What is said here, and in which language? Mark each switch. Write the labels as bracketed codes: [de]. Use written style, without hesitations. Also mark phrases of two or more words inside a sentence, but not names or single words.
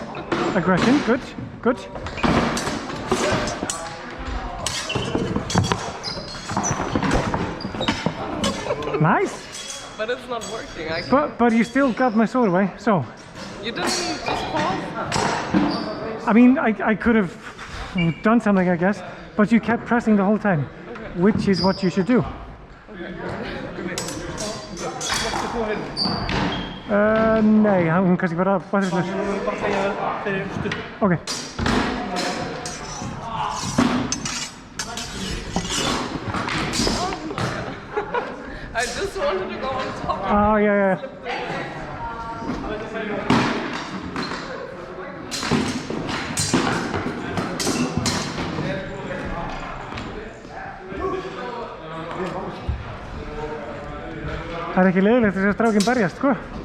[en] Aggression, good, good. Nice. But it's not working. But you still got my sword away, so. You didn't just pause? I mean, I could have done something, I guess, but you kept pressing the whole time, which is what you should do. [is] Nei, hún kannski bara batterislaus. Ég vil bara segja þeir eru stutt. Ok. [en] I just wanted to go on top. Ah, yeah. [is] Það er ekki leiðilegt að sjá strákinn berjast, sko.